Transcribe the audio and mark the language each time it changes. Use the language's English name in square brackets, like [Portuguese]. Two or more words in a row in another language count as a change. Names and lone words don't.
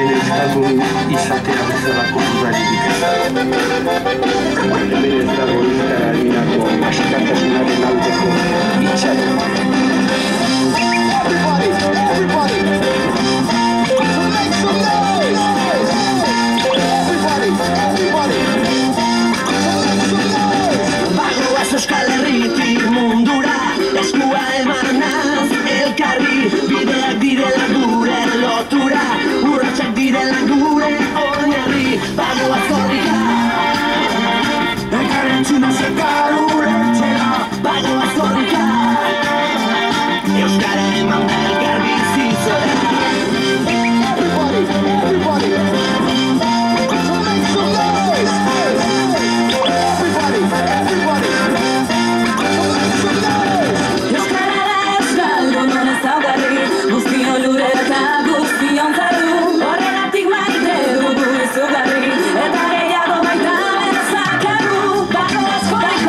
[Basque] euskaldun izatea bezalako dudarik ez da. Hemen ez dago euskararako askatasunaren aldeko hitzarik. [English] Everybody! Make some noise! Everybody! [Basque] Bagoaz Euskal Herritik mundura, eskua emanaz elkarri, bideak direla gure lotura, urratsak direla gure oinarri. Bagoaz horrika, elkarrentzuna zekar ulertzera. Bagoaz horrika, euskara eman da elkar bizitzera. [English] Everybody! Make some noise! Everybody! [Basque] Euskara euskaldun honez augarri, guztion lurera eta guztion zaru, horregatik maite dugu izugarri, eta gehiago baita benezakaru. Bagoaz korrika,